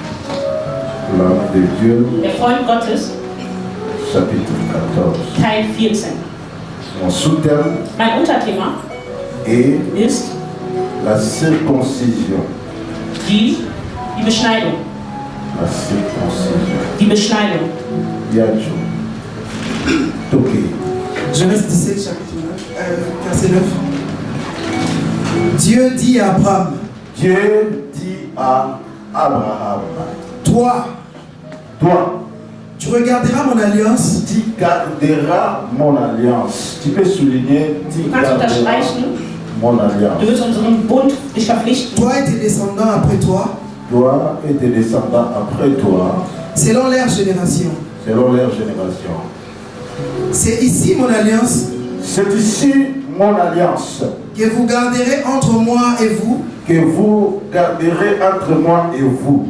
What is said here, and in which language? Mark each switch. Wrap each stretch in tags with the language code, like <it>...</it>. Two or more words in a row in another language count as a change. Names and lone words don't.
<de>Der Freund Gottes, Teil 14. Mein Unterthema ist</de> <fr>la circoncision.</fr> <de>Die Beschneidung.</de> <fr>La circoncision.</fr> <de>Die Beschneidung. Yacho. Toki.</de> <fr>Genèse 17, chapitre 9, verset 9. Dieu dit à Abraham. Dieu dit à Abraham. Toi, tu regarderas mon alliance. Tu garderas mon alliance. Tu peux souligner, tu garderas mon alliance.</fr> <de>Du wirst unseren Bund dich verpflichten.</de> <fr>Toi et tes descendants après toi. Toi et tes descendants après toi. Selon leur génération. Selon leur génération. C'est ici mon alliance. C'est ici mon alliance. Que vous garderez entre moi et vous. Que vous garderez entre moi et vous.</fr>